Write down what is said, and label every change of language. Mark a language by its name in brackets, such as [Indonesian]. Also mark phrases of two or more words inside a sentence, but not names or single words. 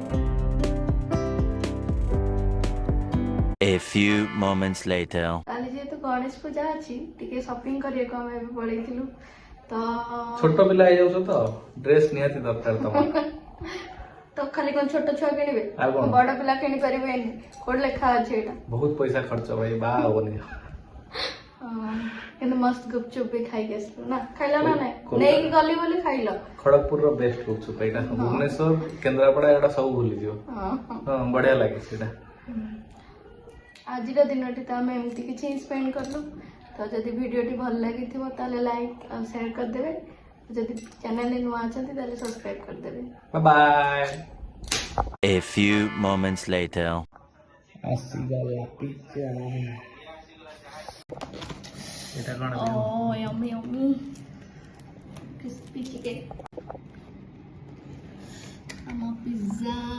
[English] A few moments later. [Hindi] काली जी तो [Odia] ଗଣେଶ ପୂଜା ଅଛି ଟିକେ ସପିଂ କରିବାକୁ ଆମେ ଏବେ ପଳେଇଥିଲୁ ତ ଛୋଟ ପିଲା ହେଇଯାଉଛ ତ ଡ୍ରେସ୍ ନିହାତି ଦରକାର ତମର। ତ ଖାଲି କଣ ଛୋଟ ଛୁଆ କିଣିବେ ଆଉ କଣ? ବଡ ପିଲା କିଣି ପାରିବେନି କୋଉଠି ଲେଖା ଅଛି ଏଇଟା ବହୁତ ପଇସା ଖର୍ଚ୍ଚ ଭାଇ ବାହା ହବନି। କିନ୍ତୁ ମସ୍ତ ଗୁପଚୁପ ବି ଖାଇକି ଆସିଲୁ ନା ଖାଇଲ ନା ନାଇଁ କୋଲକାତା। ନେଇକି ଗଲି ବୋଲି ଖାଇଲ ଖଡଗପୁରର ବେଷ୍ଟ ଗୁପଚୁପ ଏଇଟା ଭୁବନେଶ୍ୱର କେନ୍ଦ୍ରାପଡା ଏଇଟା ସବୁ ଭୁଲିଯିବ। ହଁ ହଁ ବଢିଆ ଲାଗେ ସେଇଟା। ଆଜିର ଦିନଟି ତ ଆମେ ଏମିତି କିଛି ସ୍ପେଣ୍ଡ କଲୁ ତ ଯଦି ଭିଡ଼ିଓଟି ଭଲ ଲାଗିଥିବ ତାହେଲେ ଲାଇକ୍ ଆଉ ସେୟାର କରିଦେବେ ଯଦି ଚ୍ୟାନେଲରେ ନୂଆ ଅଛନ୍ତି ତାହେଲେ ସବସ୍କ୍ରାଇବ କରିଦେବେ [English] bye bye. A few moments later. [Odia] ଆସିଗଲା ପିଜ୍ଜା। ଏଇଟା କଣ? [English] Oh, yummy, yummy. Crispy chicken. I'm a pizza.